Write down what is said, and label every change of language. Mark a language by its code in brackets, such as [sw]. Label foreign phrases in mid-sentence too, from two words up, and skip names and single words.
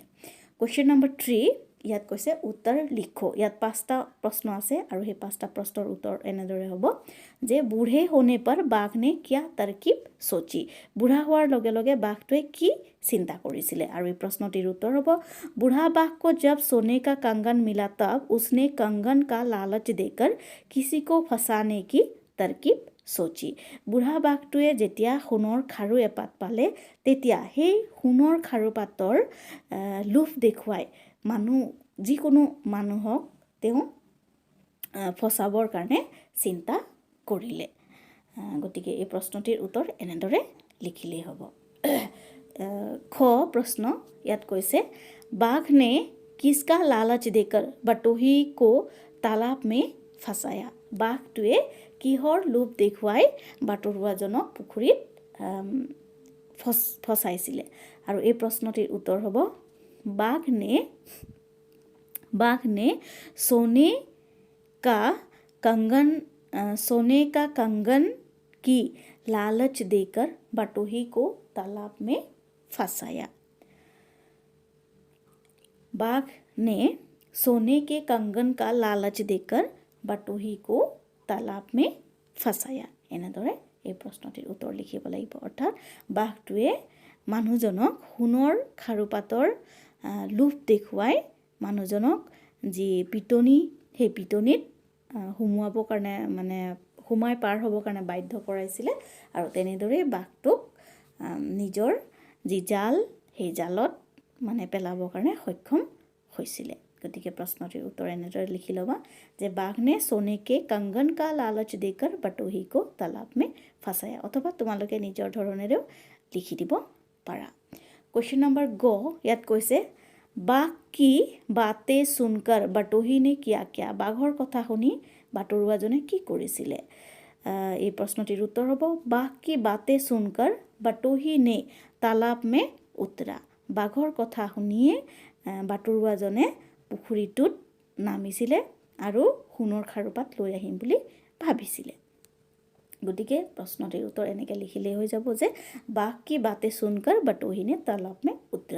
[as] কুৱেশ্যন নম্বৰ 3 ইয়াত কৈছে উত্তৰ লিখো। ইয়াত 5টা প্ৰশ্ন আছে আৰু সেই 5টা প্ৰশ্নৰ উত্তৰ এনেদৰে হ'ব যে [hi] बूढ़े होने पर बाघ ने क्या तरकीब सोची। [as] বুঢ়া হোৱাৰ লগে লগে বাঘটোৱে কি চিন্তা কৰিছিলে। আৰু এই প্ৰশ্নটিৰ উত্তৰ হ'ব বুঢ়া বাঘ [hi] को जब सोने का कंगन मिला तब उसने कंगन का लालच देकर किसी को फंसाने की तरकीब सोची। [as] বুঢ়া বাঘটোৱে যেতিয়া সোণৰ খাৰু এপাত পালে তেতিয়া সেই সোণৰ খাৰু পাতৰ লোভ দেখুৱাই যিকোনো মানুহক তেওঁ ফচাবৰ কাৰণে চিন্তা কৰিলে। গতিকে এই প্ৰশ্নটিৰ উত্তৰ এনেদৰে লিখিলেই হ'ব। খ প্ৰশ্ন ইয়াত কৈছে [hi] बाघ ने किसका लालच देकर बटोही को तालाब में फंसाया। [as] বাঘটোৱে কিহৰ লোভ দেখুৱাই বাটৰুৱাজনক পুখুৰীত ফচাইছিলে। আৰু এই প্ৰশ্নটিৰ উত্তৰ হ'ব [hi] बाघ ने सोने का कंगन की लालच देकर बटोही को तालाब में फंसाया। बाघ ने सोने के कंगन का लालच देकर बटोही को तालाब में फंसाया। [as] এনেদৰে এই প্ৰশ্নটিৰ উত্তৰ লিখিব লাগিব। অৰ্থাৎ বাঘটোৱে মানুহজনক সোণৰ খাৰুপাতৰ লোভ দেখুৱাই মানুহজনক যি পিটনি, সেই পিটনিত সোমোৱাবৰ কাৰণে মানে সোমাই পাৰ হ'বৰ কাৰণে বাধ্য কৰাইছিলে আৰু তেনেদৰে বাঘটোক নিজৰ যি জাল, সেই জালত মানে পেলাবৰ কাৰণে সক্ষম হৈছিলে। গতিকে প্ৰশ্নটিৰ উত্তৰ এনেদৰে লিখি ল'বা যে [hi] बाघ ने सोने के कंगन का लालच देकर बटोही को तालाब में फंसाया। [as] অথবা তোমালোকে নিজৰ ধৰণেৰেও লিখি দিব পাৰা। কুৱেশ্যন নম্বৰ গ ইয়াত কৈছে [hi] बाघ की बातें सुनकर বটोही ने किया क्या। [as] বাঘৰ কথা শুনি বাটৰুৱাজনে কি কৰিছিলে। এই প্ৰশ্নটিৰ উত্তৰ হ'ব [hi] बाघ की बातें सुनकर बटोही ने तालाब में उतरा। [as] বাঘৰ কথা শুনিয়ে বাটৰুৱাজনে পুখুৰীটোত নামিছিলে আৰু সোণৰ খাৰুপাত লৈ আহিম বুলি ভাবিছিলে। গতিকে প্ৰশ্নটিৰ উত্তৰ এনেকৈ লিখিলেই হৈ যাব যে [hi] बाघ की बातें सुनकर बटोही ने तालाब में उतरा।